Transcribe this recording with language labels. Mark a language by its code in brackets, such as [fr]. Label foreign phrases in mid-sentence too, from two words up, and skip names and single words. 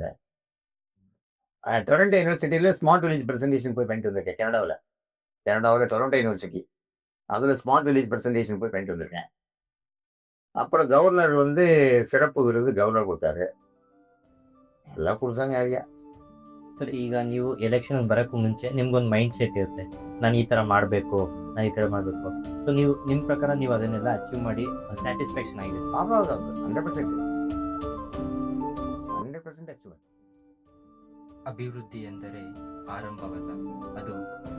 [ta] டொரண்டோ யூனிவர்சிட்டியில [en] smart village presentation [ta] போய் பண்ணிட்டு வந்திருக்கேன். கனடாவில் டொரண்டோ யூனிவர்சிட்டி, அதுல [en] smart village presentation [ta] போய் பண்ணிட்டு வந்திருக்கேன். அப்புறம் கவர்னர் வந்து சிறப்பு விருது கவர்னர் கொடுத்தாரு. எல்லாம் கொடுத்தாங்க. ஐயா [kn] ಸರ್, ಈಗ ನೀವು ಎಲೆಕ್ಷನ್ ಬರೋಕ್ಕೂ ಮುಂಚೆ ನಿಮ್ಗೊಂದು [en] mind set [kn] ಇರುತ್ತೆ, ನಾನು ಈ ಥರ ಮಾಡಬೇಕು, ನಾನು ಈ ಥರ ಮಾಡಬೇಕು. ಸೊ ನೀವು ನಿಮ್ಮ ಪ್ರಕಾರ ನೀವು ಅದನ್ನೆಲ್ಲ ಅಚೀವ್ ಮಾಡಿ ಸ್ಯಾಟಿಸ್ಫ್ಯಾಕ್ಷನ್ ಆಗಿದೆ? 100% ಅಚೀವ್. ಅಭಿವೃದ್ಧಿ ಎಂದರೆ ಆರಂಭವಲ್ಲ, ಅದು